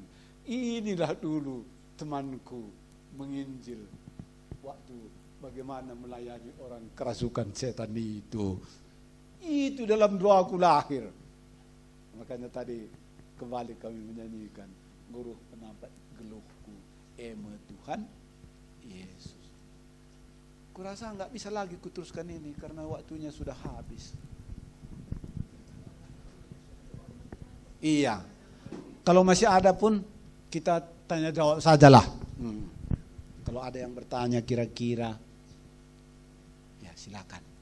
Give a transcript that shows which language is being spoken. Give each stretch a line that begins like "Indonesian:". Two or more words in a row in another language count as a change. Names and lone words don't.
Indonesian: Inilah dulu temanku menginjil waktu bagaimana melayani orang kerasukan setan itu. Itu dalam doaku lahir. Makanya tadi kembali kami menyanyikan Guru penampat geluhku, ema Tuhan Yesus. Kurasa nggak bisa lagi kuteruskan ini karena waktunya sudah habis. Iya. Kalau masih ada pun kita tanya jawab sajalah. Kalau ada yang bertanya kira-kira, ya silakan.